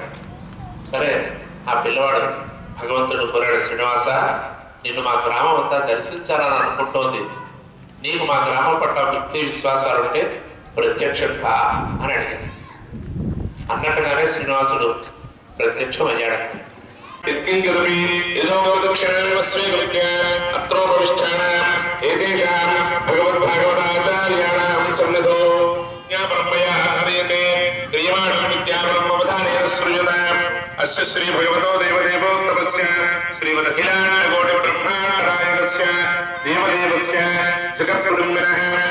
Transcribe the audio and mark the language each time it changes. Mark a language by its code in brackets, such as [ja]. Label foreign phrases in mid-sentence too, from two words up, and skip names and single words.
[te] సరే, ఆ పిల్లవాడు భగవంతుడు కోరాడు, శ్రీనివాస నిన్ను మా గ్రామం అంతా దర్శించాలని అనుకుంటోంది, నీకు మా గ్రామం పట్ల భక్తి విశ్వాసాలుంటే ప్రత్యక్షం కా అని అడిగాడు. అన్నట్టుగానే శ్రీనివాసుడు ప్రత్యక్షం అయ్యాడు. [sa] अस्य श्री भगवतो देवदेवोत्तमस्य श्रीमदखिलाण्डकोटि ब्रह्माण्डनायकस्य देवदेवस्य जगत्प्रतिम्बिनः